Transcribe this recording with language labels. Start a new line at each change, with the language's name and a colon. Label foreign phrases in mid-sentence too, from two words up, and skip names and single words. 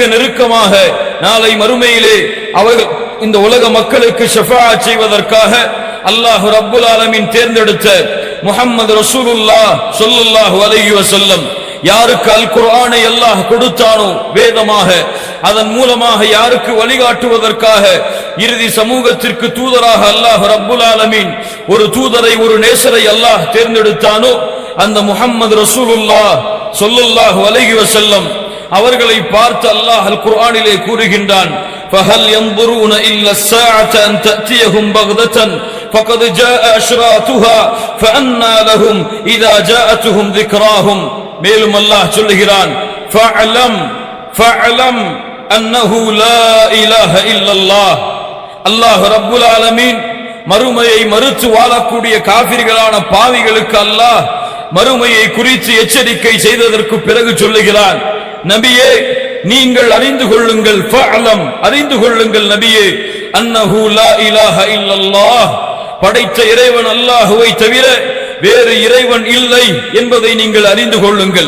Tamil: நெருக்கமாக நாளை மறுமையிலே அவர்கள் இந்த உலக மக்களுக்கு ஷஃபாஅத் செய்வதற்காக
Arabic: الله رب العالمين
Tamil: தேர்ந்தெடுத்த முஹம்மது
Arabic: رسول الله صلى الله عليه وسلم
Tamil: யாருக்கு அல் குர்ஆனை அல்லாஹ் கொடுத்தானோ வேதமாக, அதன் மூலமாக யாருக்கு வழிகாட்டுவதற்காக இறுதி சமூகத்திற்கு தூதராக
Arabic: الله رب العالمين
Tamil: ஒரு தூதரை ஒரு நேசரை அல்லாஹ் தேர்ந்தெடுத்தானோ அந்த முஹம்மது ரசூலுல்லாஹ்
Arabic: صلى الله عليه وسلم
Tamil: அவர்களை பார்த்து அல்லாஹ் அல் குர்ஆனிலே கூறுகின்றான்,
Arabic: فهل ينظرون إلا الساعة أن تأتيهم بغتة فقد جاء أشراطها فأنى لهم إذا جاءتهم ذكراهم.
Tamil: மேலும் அல்லாஹ் சொல்லுகிறான்,
Arabic: فاعلم أنه لا إله إلا الله. الله رب العالمين
Tamil: மறுமையை மறுத்து வாழக்கூடிய காபிர்களான பாவிகளுக்கு அல்லாஹ் மறுமையை குறித்து எச்சரிக்கை செய்ததற்கு பிறகு சொல்லுகிறான், நபியே நீங்கள் அறிந்து கொள்ளுங்கள், ஃபஅலம் அறிந்து கொள்ளுங்கள் நபியே,
Arabic: أنه لا إله إلا الله
Tamil: படைத்த இறைவன் அல்லாஹ்வை தவிர வேறு இறைவன் இல்லை என்பதை நீங்கள் அறிந்து கொள்ளுங்கள்.